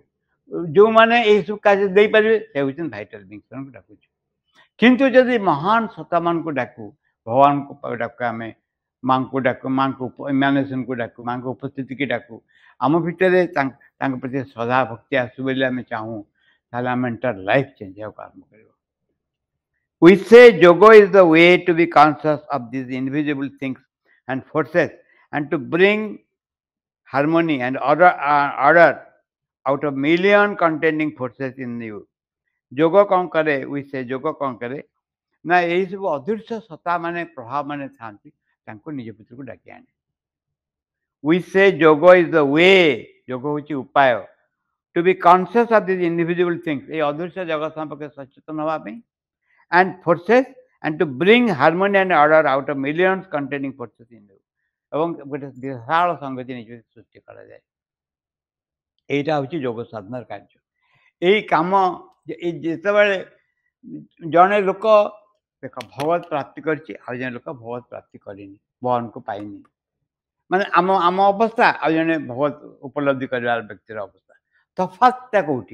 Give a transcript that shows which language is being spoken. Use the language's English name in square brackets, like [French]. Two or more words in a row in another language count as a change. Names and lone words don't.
[Odia] ଯେଉଁମାନେ ଏହିସବୁ କାର୍ଯ୍ୟ ଦେଇପାରିବେ ସେ ହେଉଛନ୍ତି ଭାଇଟାଲ ଜିନିଷମାନଙ୍କୁ ଡାକୁଛୁ। କିନ୍ତୁ ଯଦି ମହାନ ସତ୍ତାମାନଙ୍କୁ ଡାକୁ, ଭଗବାନଙ୍କୁ ଡାକୁ, ଆମେ ମାଙ୍କୁ ଡାକୁ, ମାଙ୍କୁ ଇମାନେସନକୁ ଡାକୁ, ମାଙ୍କ ଉପସ୍ଥିତିକି ଡାକୁ, ଆମ ଭିତରେ ତାଙ୍କ ପ୍ରତି ଶ୍ରଦ୍ଧା ଭକ୍ତି ଆସୁ ବୋଲି ଆମେ ଚାହୁଁ, ତାହେଲେ ଆମ [English] entire life change [Odia] ହେବାକୁ ଆରମ୍ଭ କରିବ। [English] We say yoga is the way to be conscious of these invisible things and forces and to bring harmony and order out of million contending forces in you. [Odia] ଯୋଗ କ'ଣ କରେ? [English] We say [Odia] ଯୋଗ କ'ଣ କରେ ନା ଏହିସବୁ ଅଦୃଶ୍ୟ ସତ୍ତା ମାନେ ପ୍ରଭାବ ମାନେ ଥାଆନ୍ତି ତାଙ୍କୁ ନିଜ ଭିତରକୁ ଡାକି ଆଣେ। [English] We say yoga is the way, [Odia] ଯୋଗ ହେଉଛି ଉପାୟ, [English] to be conscious of these invisible things, [Odia] এই ଅଦୃଶ୍ୟ ଜଗତ ସମ୍ପର୍କରେ ସଚେତନ ହେବା ପାଇଁ, [English] and forces and to bring harmony and order out of millions contending forces in you, [Odia] ଏବଂ ଗୋଟେ ବିଶାଳ ସଂଗତି ନିଜ ସୃଷ୍ଟି କରାଯାଏ। এইটা ହେଉଛି ଯୋଗ ସାଧନାର କାର୍ଯ୍ୟ। ଏଇ କାମ ଯେତେବେଳେ ଜଣେ ଲୋକ ଦେଖ ଭଗବତ ପ୍ରାପ୍ତି କରିଛି, ଆଉ ଜଣେ ଲୋକ ଭଗବତ ପ୍ରାପ୍ତି କରିନି, ଭଗବାନଙ୍କୁ ପାଇନି, ମାନେ ଆମ ଆମ ଅବସ୍ଥା ଆଉ ଜଣେ ଭଗବତ ଉପଲବ୍ଧି କରିବାର ବ୍ୟକ୍ତିର ଅବସ୍ଥା, ତଫାତଟା କୋଉଠି?